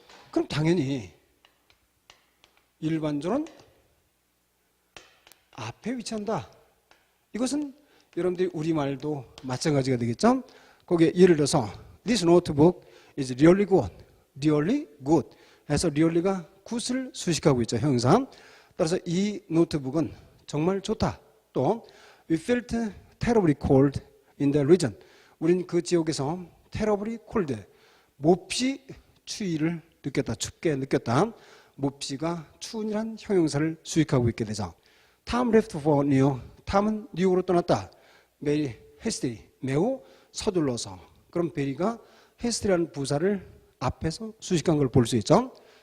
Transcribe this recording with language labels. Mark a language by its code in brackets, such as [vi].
[ko] 그럼 당연히 일반적으로는 앞에 위치한다. 이것은 여러분들이 우리말도 마찬가지가 되겠죠? [en] 거기에 예를 들어서 This notebook is really good. really good. [ko] 해서 really가 good을 수식하고 있죠. 형용사. 따라서 이 노트북은 정말 좋다. [en] 또 We felt terribly cold in the region. [ko] 우린 그 지역에서 terribly cold, 몹시 추위를 느꼈다. 춥게 느꼈다. 몹시가 추운이란 형용사를 수식하고 있게 되죠. [en] Tom left for New York. 탐은 뉴욕으로 떠났다. [ko] Very hastily, 매우 서둘러서. 그럼 베리가 hasty라는 부사를 앞에서 수식한 걸 볼 수 있죠.